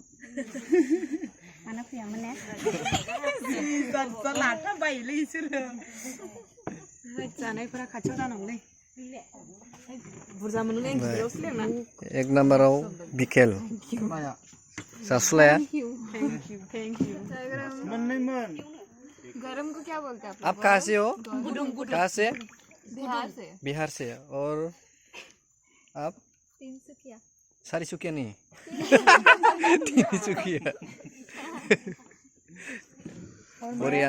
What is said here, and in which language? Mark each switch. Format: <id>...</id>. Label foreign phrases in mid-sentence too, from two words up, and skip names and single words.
<brx>मानो फैयामोन ने लाथा बायोलै इसोरो जानायफोरा खाथियाव जानांगौलै बुरजा मोनलै गिदिरावसो लेंना एक नम्बराव बिकेल जासुलाया</brx> <en>thank you</en> <brx>मोननैमोन</brx> <hi>गरम को क्या बोलते हैं आप कहाँ से हो गुदुं कहाँ से बिहार से और आप 300 सारिसुकिया नहीं तिनसुकिया बढ़िया</hi>